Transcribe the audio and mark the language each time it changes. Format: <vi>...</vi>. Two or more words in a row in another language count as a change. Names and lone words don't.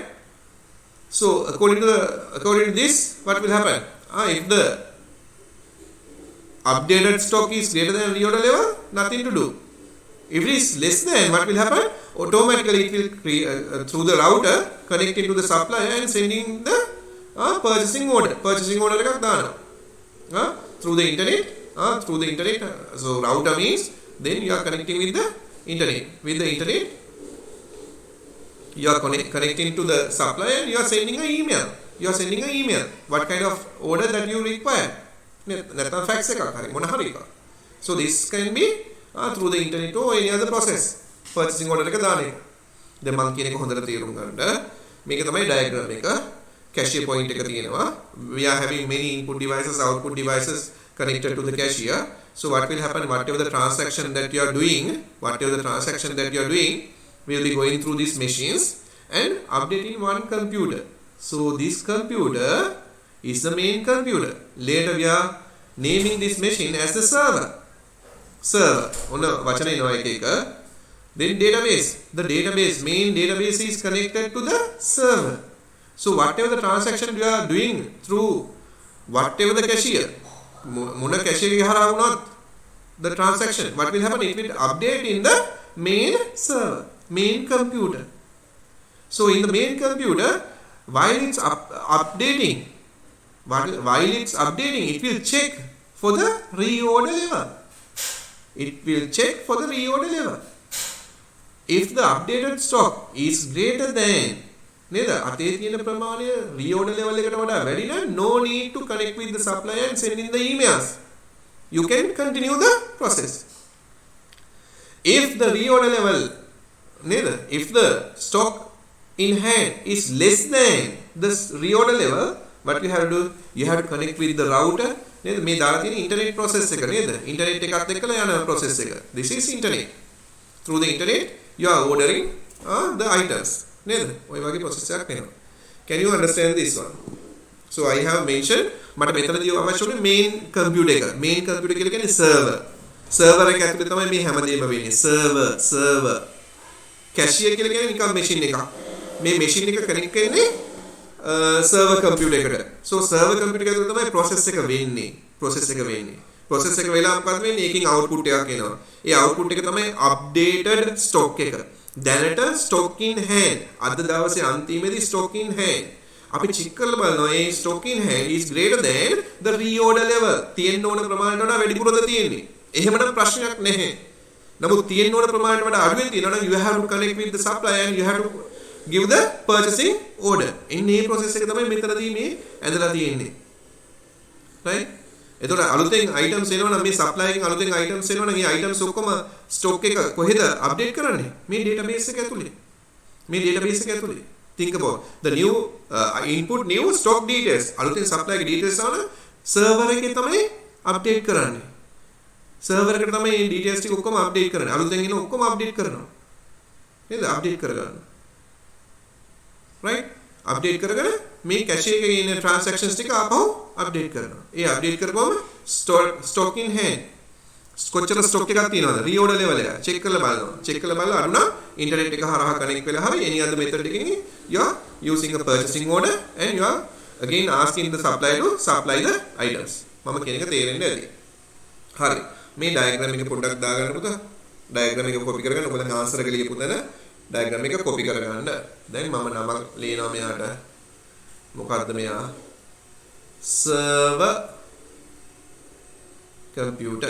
<en>So according to this, what will happen? If the updated stock is greater than reorder level, nothing to do. If it is less than, what will happen? Automatically it will through the router connect into the supplier and sending the purchasing order</en> <si>එකක් දානවා</si> <en>through the internet. So router means then you are connecting with the internet. You are connecting to the supplier and you are sending an email. What kind of order that you require?</en> <si>නැත්නම් fax එකක් හරි මොන හරි එකක්.</si> <en>So this can be through the internet or any other process. Purchasing order</en> <si>එක දාන එක. දැන් මම කියන එක හොඳට තේරුම් ගන්න. මේක තමයි diagram එක. Cashier point එක තියෙනවා.</si> <en>We are having many input devices, output devices connected to the cashier. So what will happen? Whatever the transaction that you are doing, we will be going through these machines and updating one computer. So this computer is the main computer. Later we are naming this machine as the server.</en> <si>ඔන්න වචන එනවා එක එක.</si> <en>Then database. The main database is connected to the server. So whatever the transaction you are doing through whatever the cashier, මොන cashier</en> <si>එක හරහා වුණත්</si> <en>the transaction, what will happen? It will update in the main server, main computer. So in the main computer, while it's updating, it will check for the reorder level. If the updated stock is greater than</en> <si>නේද අතේ තියෙන ප්‍රමාණය</si> <en>reorder level</en> <si>එකට වඩා වැඩි නම්</si> <en>no need to connect with the supplier and send in the emails. You can continue the process. If the reorder level if the stock in hand is less than the reorder level, what you have to do, you have to connect with the router.</en> <si>මේ දාලා තියෙන</si> <en>internet process</en> <si>එක නේද? internet එකත් එක්කලා යන process එක.</si> <en>This is internet. Through the internet you are ordering the items.</en> <si>නේද? ඔය වගේ process එකක් වෙනවා.</si> <en>Can you understand this one? So I have mentioned</en> <si>මට මෙතනදී අවශ්‍ය වුණේ</si> <en>main computer එක. Main computer</en> <si>කියලා කියන්නේ server. Server එක ඇතුලේ තමයි මේ හැමදේම වෙන්නේ. server. Cashier කියලා කියන්නේ නිකන් machine එකක්. මේ machine එක connect කරන්නේ server computer එකට. So</si> <en>server computer</en> <si>එක ඇතුලේ තමයි process එක වෙන්නේ. process එක වෙලා මොකද වෙන්නේ? ඒකෙන් output එකක් එනවා. ඒ output එක තමයි updated stock එක. දැනට</si> <en>stock in hand.</en> <si>අද දවසේ අන්තිමේදී</si> <en>stock in hand. අපි check</en> <si>කරලා බලනවා ඒ</si> <en>stock in hand is greater than the reorder level.</en> <si>තියෙන්න ඕන ප්‍රමාණයට වඩා වැඩිපුරද තියෙන්නේ. එහෙමනම් ප්‍රශ්නයක් නැහැ. නමුත් තියෙන්න ඕන ප්‍රමාණයට වඩා අඩුවෙන් තියෙනවා නම්</si> <en>you have to connect with the supplier and you have to give the purchasing order.</en> <si>ඉන්නේ මේ process එක තමයි මෙතනදී මේ ඇඳලා තියෙන්නේ. right? එතකොට අලුතෙන් items එනවා නම් මේ supplier එකෙන් අලුතෙන් items එනවා නම් මේ items ඔක්කොම stock එක කොහෙද update කරන්නේ? මේ database එක ඇතුලේ.</si> <en>Think about the new input new stock details.</en> <si>අලුතෙන් supplier ගේ details ආවම server එකේ තමයි update කරන්නේ. server එකට තමයි මේ details ටික ඔක්කොම update කරන්නේ. අලුතෙන් එන ඔක්කොම update කරනවා. නේද? update කරගන්න. right? update කරගෙන මේ cache එකේ ඉන්න transactions ටික ආපහු update කරනවා. ඒ update කරපුවම</si> <en>stock in hand</en> <si>කොච්චර stock එකක් තියෙනවද?</si> <en>reorder level එක check</en> <si>කරලා බලනවා. අඩු නම්</si> <en>internet</en> <si>එක හරහා</si> <en>connect</en> <si>වෙලා හරි</si> <en>any other method එකකින් you are using a purchasing order and you are again asking the supplier to supply the items.</en> <si>මම කියන එක තේරෙන්නේ ඇති. හරි. මේ diagram එක පොඩ්ඩක් දාගන්න පුතා. diagram එක copy කරගන්න. ඔබ දැන් answer එක ලියපු තැන diagram එක copy කරගන්න. දැන් මම නමක් ලියනවා මෙයාට. මොකද්ද මෙයා?</si> <en>server computer.</en>